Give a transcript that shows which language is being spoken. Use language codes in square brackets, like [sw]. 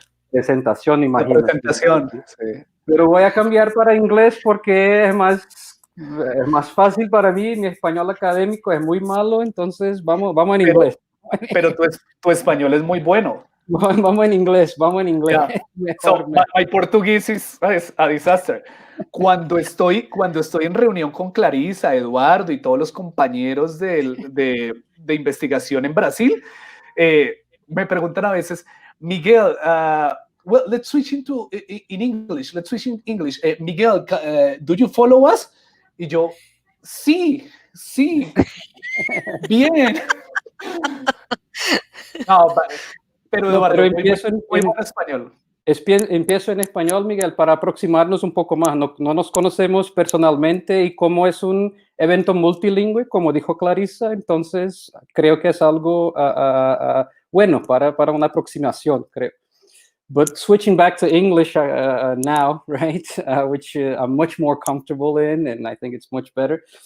[es] Presentación, imagino. La presentación, sí. Pero voy a cambiar para inglés porque es más fácil para mí. Mi español académico es muy malo, entonces vamos en inglés. Pero tu español es muy bueno. Vamos en inglés. [en] Yeah. [es] Mejor, [en] So, my Portuguese is a disaster. [es] Cuando estoy en reunión con Clarisa, Eduardo y todos los compañeros de investigación en Brasil, me preguntan a veces, Miguel, [en] well, let's switch in English. Let's switch in English. Miguel, do you follow us? [es] Y yo, sí, bien. No, pero Eduardo, pero empiezo muy buen español. Empiezo en español, Miguel, para aproximarnos un poco más. No nos conocemos personalmente y como es un evento multilingüe, como dijo Clarisa, entonces creo que es algo bueno para una aproximación, creo. [en] But switching back to English now, right, which I'm much more comfortable in, and I think it's much better.